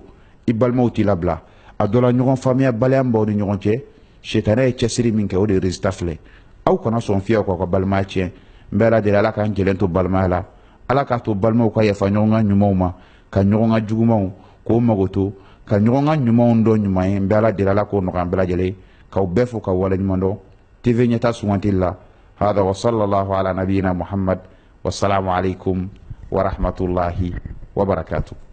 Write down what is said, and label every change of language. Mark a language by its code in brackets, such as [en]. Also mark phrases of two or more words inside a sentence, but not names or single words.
[bm] i balimaw t'i labila a dɔ la ɲɔgɔn faamuya baliya min b'aw ni ɲɔgɔn cɛ sitanɛ ye cɛsiri min kɛ o de ye résultat filɛ aw kana sɔn fiyewu k'aw ka balimaya tiɲɛ n bɛ ala deli ala k'an jɛlen to balimaya la ala k'a to balimaw ka yafa ɲɔgɔn ka ɲumanw ma ka ɲɔgɔn ka jugumanw k'o mago to ka ɲɔgɔn ka ɲumanw dɔn ɲuman ye n bɛ ala deli ala k'o nɔgɔya an bɛɛ lajɛlen k'aw bɛɛ fo k'aw waleɲuman dɔn TV ɲɛta sugantili la [ar] هذا وصلى الله على نبينا محمد والسلام عليكم ورحمة الله وبركاته